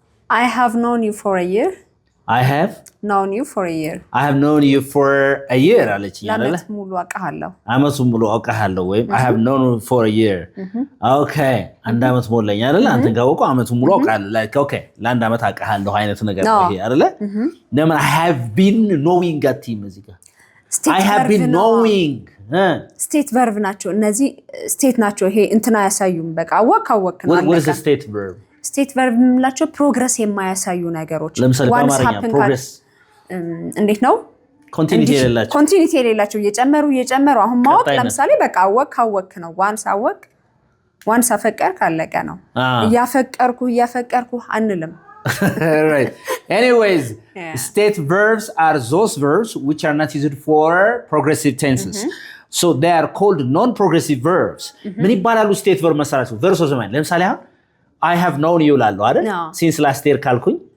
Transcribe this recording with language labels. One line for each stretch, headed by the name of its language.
English: I have known you for a year I have known you for a year I have known you for a year
Amharic: አለችኝ አይደል አመት ሙሉ አውቃለሁ አመት ሙሉ አውቃለሁ ወይ
English: I have known you for a year
Amharic: okay አንድ አመት ሞላኝ አይደል አንተን ካወኩ አመት ሙሉ አውቃለሁ like okay ለአንድ አመት አውቃለሁ አይነት ነገር ነው ይሄ አይደል ለምን
English: I have been knowing that team
Amharic: እዚህ ጋር
English: I have been knowing
Amharic: state verb ናቸው እነዚህ state ናቸው ይሄ እንትና ያሳዩም በቃ አወቅ ነው
English: what is a state verb
Amharic: state verb የምንላቸው ፕሮግረስ የማያሳዩ ነገሮች ለምሳሌ በአማርኛ progress እንዴት ነው
English: continuity
Amharic: የሌላቸው እየጨመሩ አሁን ማወቅ ለምሳሌ በቃ አወቅ ነው once አፈቀር ካለቀ ነው እያፈቀርኩ አንልም
English: right anyways state verbs are those verbs which are not used for progressive tenses so they are called non-progressive verbs
Amharic: ምን ይባላሉ
English: state verb መሰራቸው verbs of the mind ለምሳሌ I have known you ላሉ አይደል since last year ካልኩኝ